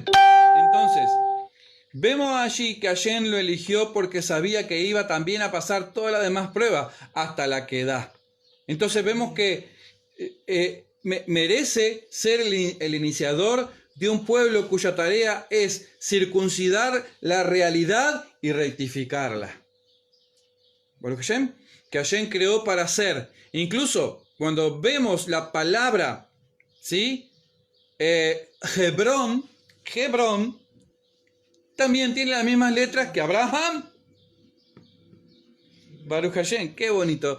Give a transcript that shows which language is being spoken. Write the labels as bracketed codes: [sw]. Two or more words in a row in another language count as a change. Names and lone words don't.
[es] Entonces, vemos allí que Hashem lo eligió porque sabía que iba también a pasar todas las demás pruebas hasta la Akedah. Entonces vemos que merece ser el iniciador de un pueblo cuya tarea es circuncidar la realidad y rectificarla. [he] ברוך השם, [es] que Hashem creó para hacer. Incluso cuando vemos la palabra, ¿sí? Hebrón también tiene las mismas letras que Abraham. [he] ברוך השם, [es] qué bonito.